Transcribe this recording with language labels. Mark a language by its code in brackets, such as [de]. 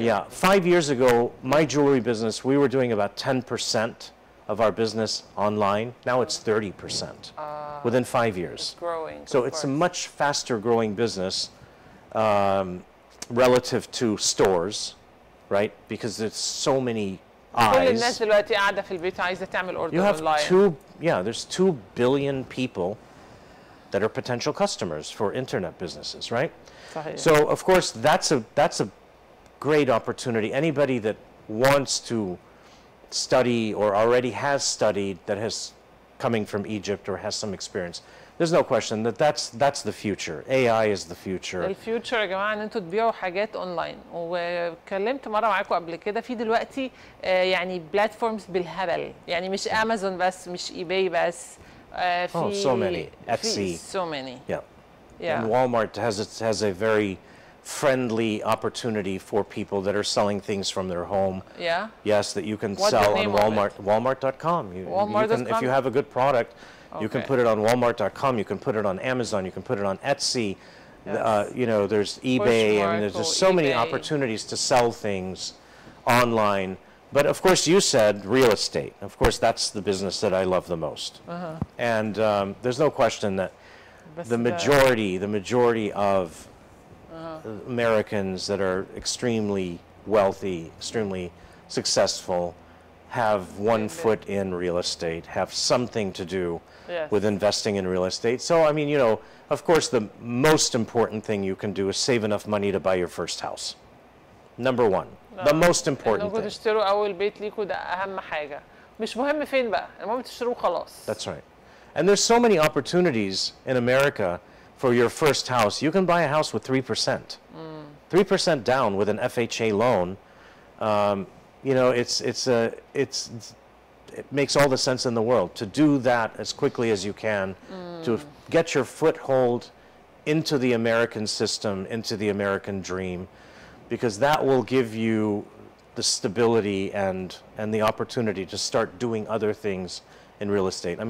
[en] Yeah, 5 years ago, my jewelry business, we were doing about 10% of our business online. Now it's 30% within 5 years. It's growing. So it's a much faster growing business relative to stores, right? Because there's so many eyes. [ar] كل الناس دلوقتي قاعدة في البيت عايزة تعمل order [en] You have online. there's 2 billion people that are potential customers for internet businesses, right? [ar] صحيح. [en] So of course that's a great opportunity. Anybody that wants to study or already has studied, that has coming from Egypt or has some experience, there's no question that's the future. AI is the future. [ar] الفيوتشر يا جماعه ان انتوا تبيعوا حاجات اونلاين. واتكلمت مره معاكم قبل كده في دلوقتي يعني بلاتفورمز بالهبل، يعني مش امازون بس، مش اي باي بس، في [en] so many. Etsy. so many. Yeah. And Walmart has a very friendly opportunity for people that are selling things from their home. Yeah. Yes, that you can What's sell the on name Walmart. Walmart.com. Walmart.com? If you have a good product, you can Okay. put it on Walmart.com. You can put it on Amazon. You can put it on Etsy. Yes. You know, there's eBay. I mean, there's just so many eBay. opportunities to sell things online. But of course, you said real estate. Of course, that's the business that I love the most. And there's no question that the majority of Americans that are extremely wealthy, extremely successful, have one foot in real estate, have something to do with investing in real estate. So, I mean, you know, of course, the most important thing you can do is save enough money to buy your first house. Number one, the most important thing. [ar] تشتروا أول بيت ليكوا ده أهم حاجة. مش مهم فين بقى، المهم تشتروه خلاص. [en] That's right. And there's so many opportunities in America for your first house. You can buy a house with 3%. 3% down with an FHA loan. You know, it makes all the sense in the world to do that as quickly as you can, to get your foothold into the American system, into the American dream, because that will give you the stability and the opportunity to start doing other things in real estate.